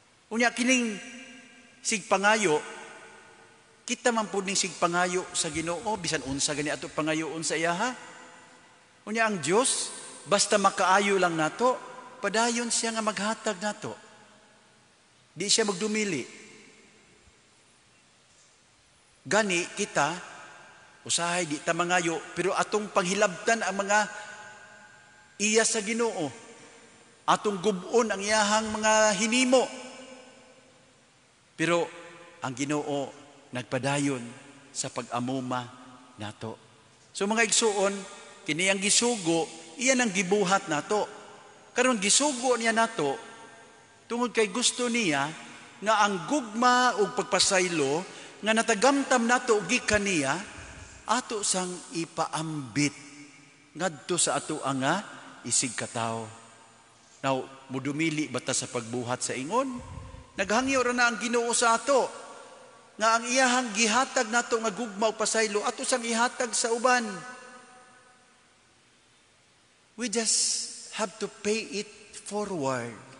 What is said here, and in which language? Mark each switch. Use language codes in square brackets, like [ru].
[ceb] Unya kining sigpangayo, kita man pud ning sigpangayo sa Ginoo bisan unsa gani ato pangayoon sa iya ha. Unya ang Dios basta makaayo lang nato, padayon siya nga maghatag nato. Di siya magdumili. Gani kita usahay di ta mangayo pero atong panghilabtan ang mga iya sa Ginoo. Atong gub-on ang iyahang mga hinimo. Pero ang Ginoo nagpadayon sa pag-amuma nato. So mga igsuon, kini ang gisugo, iyan ang gibuhat nato. Karon gisugo niya nato tungod kay gusto niya nga ang gugma ug pagpasaylo nga natagamtam nato og gikan niya ato sang ipaambit ngadto sa ato nga isig katawo. Now, mudumili bata sa pagbuhat sa ingon? Naghangyo ra na ang Ginoo sa ato nga ang iyahang gihatag nato nga gugma ug pasaylo ato sang ihatag sa uban. [en] We just have to pay it forward.